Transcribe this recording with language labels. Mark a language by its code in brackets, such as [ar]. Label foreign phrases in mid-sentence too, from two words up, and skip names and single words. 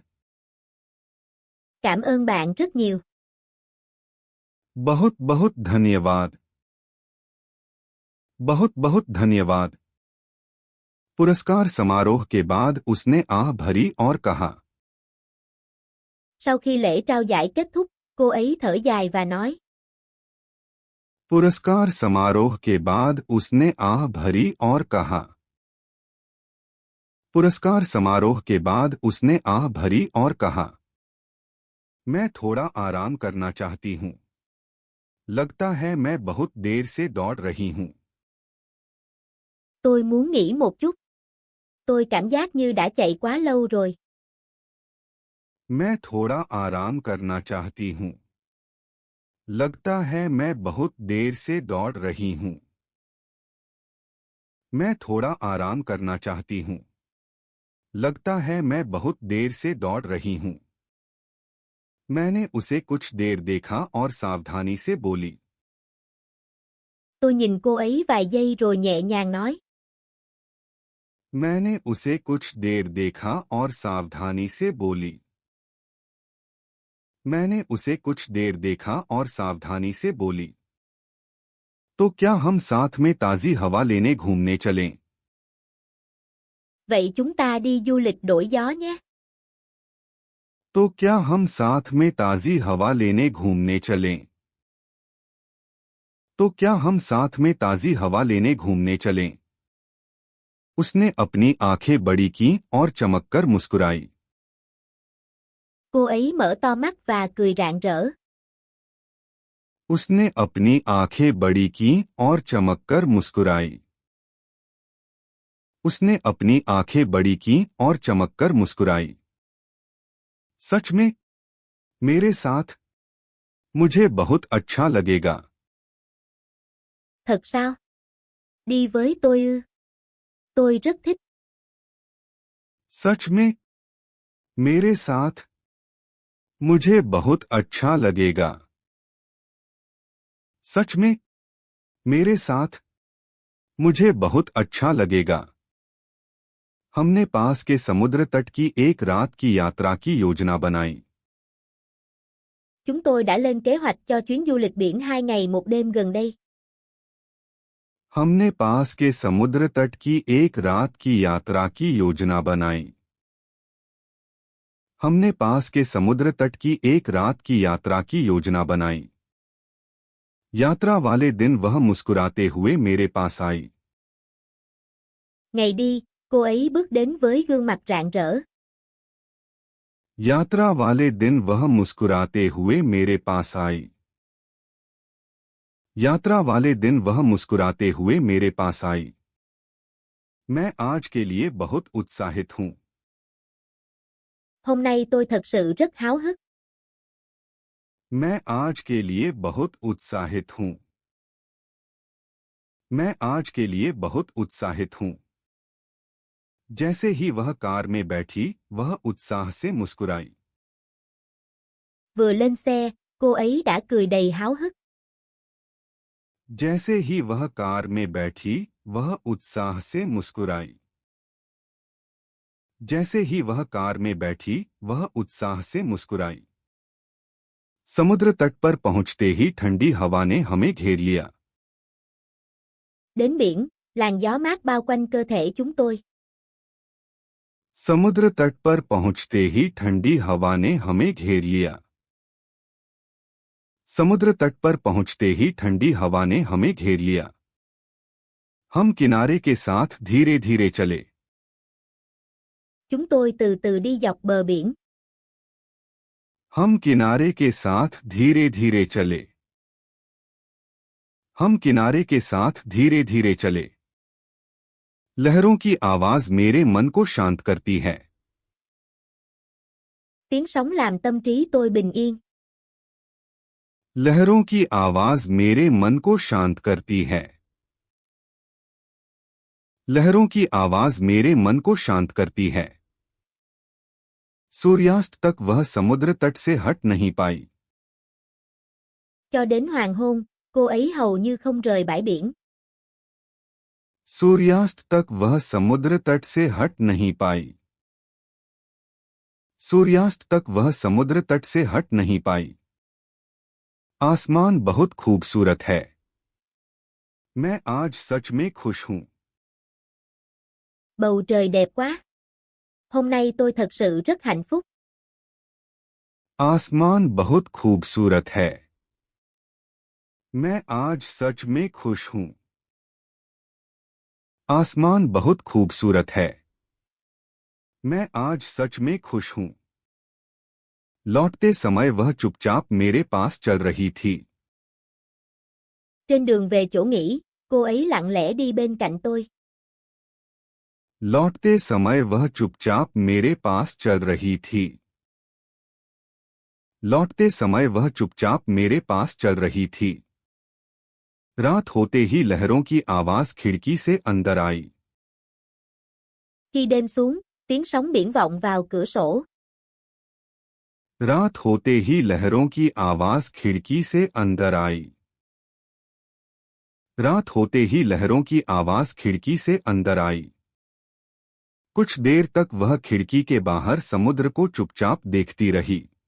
[vi] Cảm ơn bạn rất nhiều. [hi] बहुत बहुत धन्यवाद। बहुत बहुत धन्यवाद। पुरस्कार समारोह के बाद उसने आह भरी और कहा। [vi] Sau khi lễ trao giải kết thúc, cô ấy thở dài và nói. [hi] पुरस्कार समारोह के बाद उसने आह भरी और कहा। पुरस्कार समारोह के बाद उसने आह भरी और कहा, मैं थोड़ा आराम करना चाहती हूँ। लगता है मैं बहुत देर से दौड़ रही हूँ। [vi] Tôi muốn nghỉ một chút. Tôi cảm giác như đã chạy quá lâu rồi. [hi] मैं थोड़ा आराम करना चाहती हूँ। लगता है मैं बहुत देर से दौड़ रही हूँ। मैं थोड़ा आराम करना चाहती हूँ। लगता है मैं बहुत देर से दौड़ रही हूँ। मैंने उसे कुछ देर देखा और सावधानी से बोली। [vi] Tôi nhìn cô ấy vài giây rồi nhẹ nhàng nói. [hi] मैंने उसे कुछ देर देखा और सावधानी से बोली। मैंने उसे कुछ देर देखा और सावधानी से बोली। तो क्या हम साथ में ताज़ी हवा लेने घूमने चलें? [vi] Vậy chúng ta đi du lịch đổi gió nhé. [hi] तो क्या हम साथ में ताज़ी हवा लेने घूमने चलें? तो क्या हम साथ में ताज़ी हवा लेने घूमने चलें? उसने अपनी आंखें बड़ी की और चमककर मुस्कुराई। [vi] Cô ấy mở to mắt và cười rạng rỡ. [hi] उसने अपनी आंखें बड़ी की और चमककर मुस्कुराई। उसने अपनी आंखें बड़ी की और चमककर मुस्कुराई। सच में? मेरे साथ? मुझे बहुत अच्छा लगेगा। [vi] Thật sao? Đi với tôi ư? Tôi rất thích. [hi] सच में? मेरे साथ? मुझे बहुत अच्छा लगेगा। सच में? मेरे साथ? मुझे बहुत अच्छा लगेगा। हमने पास के समुद्र तट की एक रात की यात्रा की योजना बनाई। [vi] Chúng tôi đã lên kế hoạch cho chuyến du lịch biển 2 ngày 1 đêm gần đây. [hi] हमने पास के समुद्र तट की एक रात की यात्रा की योजना बनाई। हमने पास के समुद्र तट की एक रात की यात्रा की योजना बनाई। यात्रा वाले दिन वह मुस्कुराते हुए मेरे पास आई। [vi] Ngày đi, cô ấy bước đến với gương mặt rạng rỡ. [hi] यात्रा वाले दिन वह मुस्कुराते हुए मेरे पास आई। यात्रा वाले दिन वह मुस्कुराते हुए मेरे पास आई। मैं आज के लिए बहुत उत्साहित हूँ। [vi] Hôm nay tôi thật sự rất háo hức. [hi] मैं आज के लिए बहुत उत्साहित हूँ। मैं आज के लिए बहुत उत्साहित हूँ। जैसे ही वह कार में बैठी, वह उत्साह से मुस्कुराई। [vi] Vừa lên xe, cô ấy đã cười đầy háo hức. [hi] जैसे ही वह कार में बैठी, वह उत्साह से मुस्कुराई। जैसे ही वह कार में बैठी, वह उत्साह से मुस्कुराई। समुद्र तट पर पहुंचते ही ठंडी हवा ने हमें घेर लिया। [vi] Đến biển, làn gió mát bao quanh cơ thể chúng tôi. [hi] समुद्र तट पर पहुंचते ही ठंडी हवा ने हमें घेर लिया। समुद्र तट पर पहुंचते ही ठंडी हवा ने हमें घेर लिया। हम किनारे के साथ धीरे धीरे चले। [vi] Chúng tôi từ từ đi dọc bờ biển. [hi] हम किनारे के साथ धीरे धीरे चले। हम किनारे के साथ धीरे धीरे चले। लहरों की आवाज मेरे मन को शांत करती है। [vi] Tiếng sóng làm tâm trí tôi bình yên. [hi] लहरों की आवाज मेरे मन को शांत करती है। लहरों की आवाज मेरे मन को शांत करती है। सूर्यास्त तक वह समुद्र तट से हट नहीं पाई। [vi] Cho đến hoàng hôn, cô ấy hầu như không rời bãi biển. [hi] सूर्यास्त तक वह समुद्र तट से हट नहीं पाई। सूर्यास्त तक वह समुद्र तट से हट नहीं पाई। आसमान बहुत खूबसूरत है। मैं आज सच में खुश हूं। [vi] Bầu trời đẹp quá. Hôm nay tôi thật sự rất hạnh phúc. [hi] आसमान बहुत खूबसूरत है। मैं आज सच में खुश हूं। आसमान बहुत खूबसूरत है। मैं आज सच में खुश हूं। लौटते समय वह चुपचाप मेरे पास चल रही थी। [vi] Trên đường về chỗ nghỉ, cô ấy lặng lẽ đi bên cạnh tôi. [hi] लौटते समय वह चुपचाप मेरे पास चल रही थी। लौटते समय वह चुपचाप मेरे पास चल रही थी। रात होते ही लहरों की आवाज खिड़की से अंदर आई। [vi] Khi đêm xuống, tiếng sóng biển vọng vào cửa sổ. [hi] रात होते ही लहरों की आवाज खिड़की से अंदर आई। रात होते ही लहरों की आवाज खिड़की से अंदर आई। कुछ देर तक वह खिड़की के बाहर समुद्र को चुपचाप देखती रही।